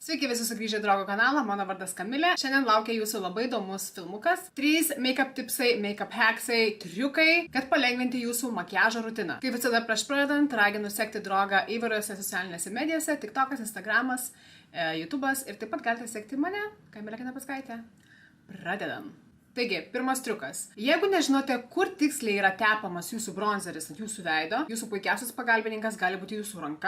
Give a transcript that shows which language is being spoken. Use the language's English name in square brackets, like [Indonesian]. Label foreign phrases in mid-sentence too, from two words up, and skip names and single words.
[Lithuanian] Sveiki visi sugrįžę į Draugo kanalą, mano vardas Kamilė. Šiandien laukia jūsų labai įdomus filmukas. 3 make-up tipsai, make-up hacksai, triukai, kad palengvinti jūsų makiažo rutiną. Kaip visada prieš pradedant, raginu sekti Draugą įvairiose socialinėse medijose, TikTokas, Instagramas, YouTube'as ir taip pat galite sekti mane, Kamilė Kanapaskaitė. Pradedam. Taigi, pirmas triukas. Jeigu nežinote, kur tiksliai yra tepamas jūsų bronzeris ant jūsų veido, jūsų puikiausias pagalbininkas gali būti jūsų ranka.